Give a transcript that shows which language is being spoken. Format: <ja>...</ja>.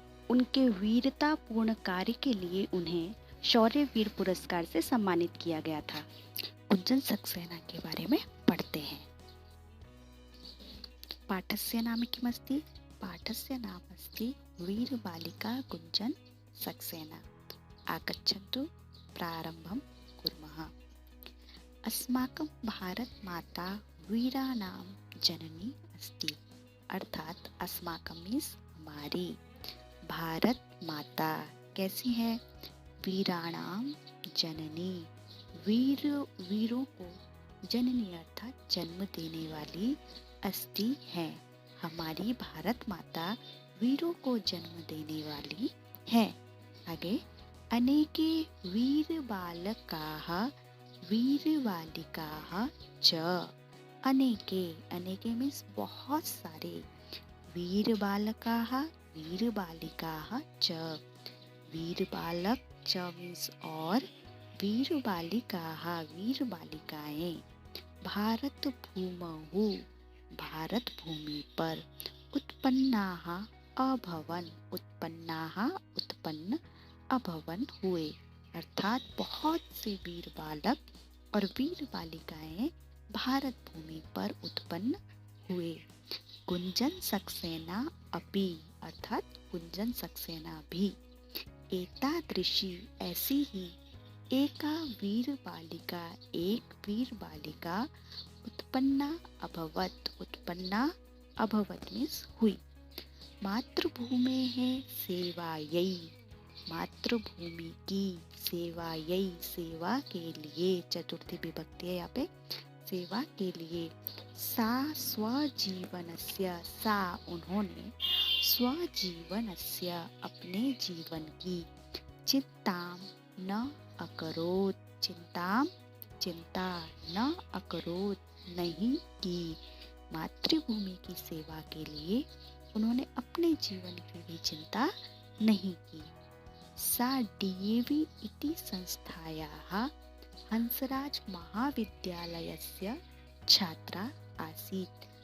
<hi>उनके वीरतापूर्ण कार्य के लिए उन्हें शौर्य वीर पुरस्कार से सम्मानित किया गया था। गुंजन सक्सेना के बारे में पढ़ते हैं।</hi> <sa>पाठस्य नाम किमस्ति? पाठस्य नाम अस्ति वीर बालिका गुंजन सक्सेना। आगच्छन्तु प्रारम्भं कुर्मः। अस्माकं भारत माता वीराणां जननी अस्ति।</sa> <hi>अर्थात अस्माकं मीन्स हमारी भारत माता कैसी है? वीराणां जननी, वीरों को जननी अर्थात जन्म देने वाली अस्ति है। हमारी भारत माता वीरों को जन्म देने वाली है।</hi> <sa>आगे, अनेके वीर बालकाः वीर बालिकाः च। अनेके</sa> <hi>मीन्स बहुत सारे।</hi> <sa>वीर बालकाः वीर बालिकाः च।</sa> <hi>वीर बालक च मीन्स और, वीर बालिकाः वीर बालिकाएं। भारत भूमौ भारत भूमि पर। उत्पन्नाः अभवन् उत्पन्न अभवन् हुए। अर्थात बहुत से वीर बालक और वीर बालिकाएं भारत भूमि पर उत्पन्न हुए। गुंजन सक्सेना अपि अर्थात गुंजन सक्सेना भी। एतादृशी ऐसी ही एक वीर बालिका उत्पन्ना अभवत मीन्स हुई। मातृभूमेः सेवायै, मातृभूमि की सेवायै सेवा के लिए, चतुर्थी विभक्ति है यहाँ पे, सेवा के लिए। सा स्वजीवनस्य, सा उन्होंने, स्वजीवनस्य अपने जीवन की, चिंतां न अकरोत्, चिंता न अकरोत् नहीं की। मातृभूमि की सेवा के लिए उन्होंने अपने जीवन की भी चिंता नहीं की।</hi> <sa>सा डीएवी इति संस्थायाः हंसराज महाविद्यालयस्य छात्रा आसीत्।</sa>